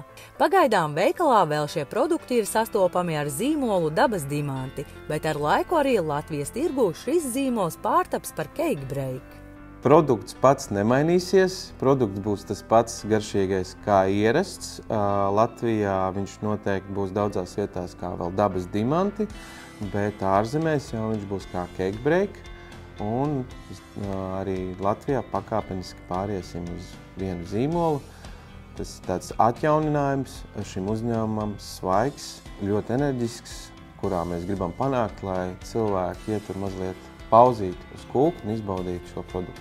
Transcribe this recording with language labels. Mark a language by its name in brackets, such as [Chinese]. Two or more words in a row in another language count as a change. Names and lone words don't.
[Latvian] Pagaidām veikalā vēl šie produkti ir sastopami ar zīmolu Dabas dimanti, bet ar laiku arī Latvijas tirgū šis zīmols pārtaps par Cake Break. Produkts pats nemainīsies, produkts būs tas pats garšīgais kā ierasts. Latvijā viņš noteikti būs daudzās vietās kā vēl dabas dimanti, bet ārzemēs jau viņš būs kā cake break. Un arī Latvijā pakāpeniski pāriesim uz vienu zīmolu. Tas ir tāds atjauninājums šim uzņēmumam, svaigs, ļoti enerģisks, kurā mēs gribam panākt, lai cilvēki ietur mazliet pauzīt uz kūku un izbaudīt šo produktu.